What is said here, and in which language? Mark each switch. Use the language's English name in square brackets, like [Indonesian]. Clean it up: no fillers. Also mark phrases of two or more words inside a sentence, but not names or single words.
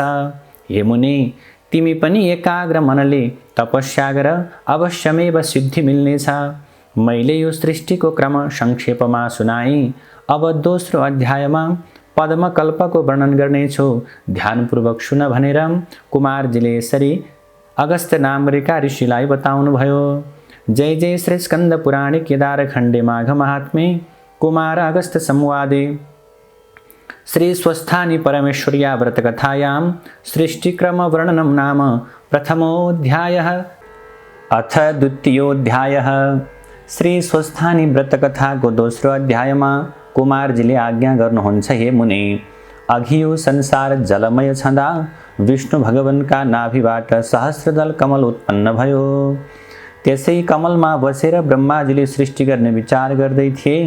[Nepali] हे मुनि, तिमी पनि एकाग्र मनले तपस्या गर, अवश्यमेव सिद्धि मिल्नेछ। मैले यो सृष्टिको क्रम संक्षेपमा सुनाएँ। अब दोस्रो अध्यायमा पद्मकल्पको वर्णन गर्नेछु। ध्यानपूर्वक सुन भनेर कुमारजीले यसरी अगस्त्य नामरेका ऋषिलाई बताउनुभयो। [Sanskrit] जय जय श्री स्कंद पुराणे केदारखण्डे माघ महात्म्ये कुमार अगस्त्य संवादे श्री स्वस्थानी परमेश्वर्या व्रतकथायां सृष्टिक्रमवर्णनं नाम प्रथमोऽध्यायः। अथ द्वितीयोऽध्यायः। [Nepali] श्री स्वस्थानी व्रतकथाको दोस्रो अध्यायमा कुमारजीले आज्ञा गर्नुहुन्छ, हे मुनि, अघि यो संसार जलमय छँदा विष्णु भगवानका नाभिबाट सहस्रदल कमल उत्पन्न भयो। त्यसै कमलमा बसेर ब्रह्माजीले सृष्टि गर्ने विचार गर्दै थिए।